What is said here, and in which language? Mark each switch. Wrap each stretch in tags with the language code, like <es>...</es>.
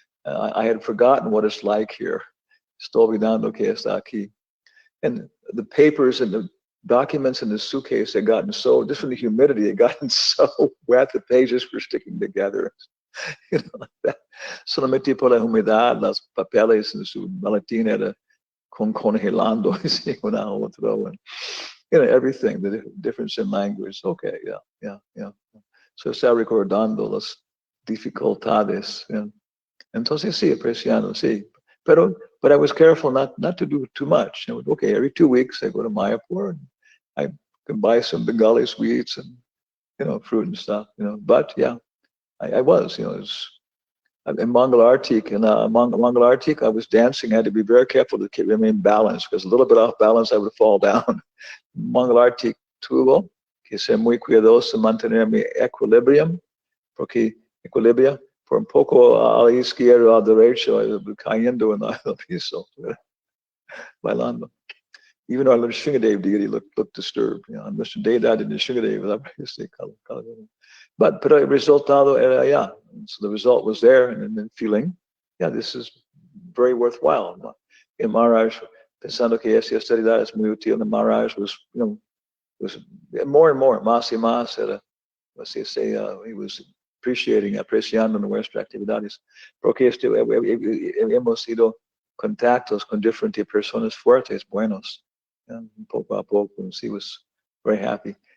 <en>I had forgotten what it's like here.</en> <es>Estoy olvidando que está aquí.</es> <en>And the papers and the documents in the suitcase had gotten so, just from the humidity, had gotten so wet, the pages were sticking together. Like that.</en> <es>Solamente por la humedad, las papeles en su maletín era congelando, una a otro.</es> <en>Everything, the difference in language. Okay, yeah.</en> <es>So está recordando las dificultades. Entonces sí, apreciando, sí.</es> <en>But I was careful not to do too much. Okay, every 2 weeks I go to Mayapur and I can buy some Bengali sweets and fruit and stuff. But yeah, I was. In Mangalartik, I was dancing. I had to be very careful to remain balanced because a little bit off balance I would fall down.</en> <es>Mangalartik tuvo que ser muy cuidadoso mantener mi equilibrium, porque equilibrio por un poco a la izquierda o a la derecha cayendo en el piso, bailando.</es> <en>Even our little Shingadev deity looked disturbed. Mr. Deidad and the Shingadev was but</en> <es>el resultado era allá.</es> <en>So the result was there, and then feeling, this is very worthwhile.</en> <es>And Maharaj, pensando que esa austeridad es muy útil,</es> <en>and Maharaj was more and more,</en> <es>más y más,</es> <en>he was</en> <es>apreciando nuestras actividades, porque hemos sido contactos con diferentes personas fuertes, buenos, poco a poco,</es> <en>and he was very happy.</en>